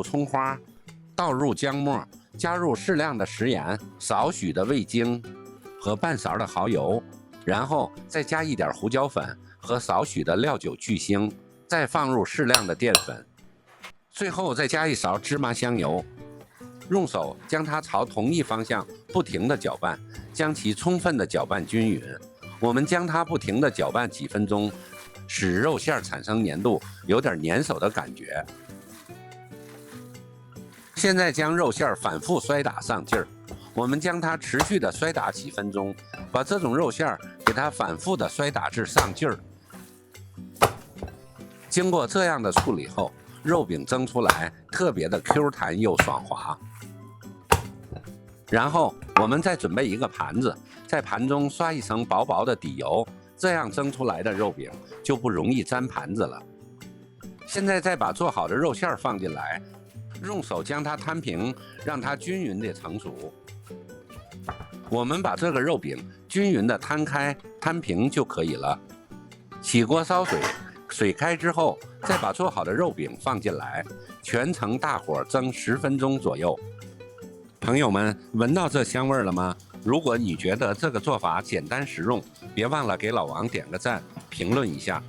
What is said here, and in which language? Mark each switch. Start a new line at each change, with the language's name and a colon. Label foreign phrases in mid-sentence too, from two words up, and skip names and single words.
Chinese: 蔥花，倒入姜末，加入適量的食鹽，少許的味精和半勺的蚝油，然後再加一點胡椒粉和少許的料酒去腥，再放入適量的澱粉，最後再加一勺芝麻香油，用手將它朝同一方向不停地攪拌，將其充分地攪拌均勻。我們將它不停地攪拌幾分鐘，使肉馅產生粘度，有點粘手的感覺。現在將肉馅反覆摔打上勁兒，我們将它持續地摔打幾分鐘，把這種肉馅給它反覆地摔打至上勁兒。經過這樣的處理後，肉餅蒸出來特別的 Q 彈又爽滑。然後我們再準備一個盤子，在盤中刷一層薄薄的底油，這樣蒸出來的肉餅就不容易粘盤子了。現在再把做好的肉馅放進來，用手将它摊平，讓它均勻地成熟。我們把这個肉餅均勻地攤開攤平就可以了。起鍋燒水，水開之後再把做好的肉餅放進來，全程大火蒸10分鐘左右。朋友們，聞到這香味了嗎？如果你覺得這個做法簡單實用，別忘了給老王點個讚，評論一下。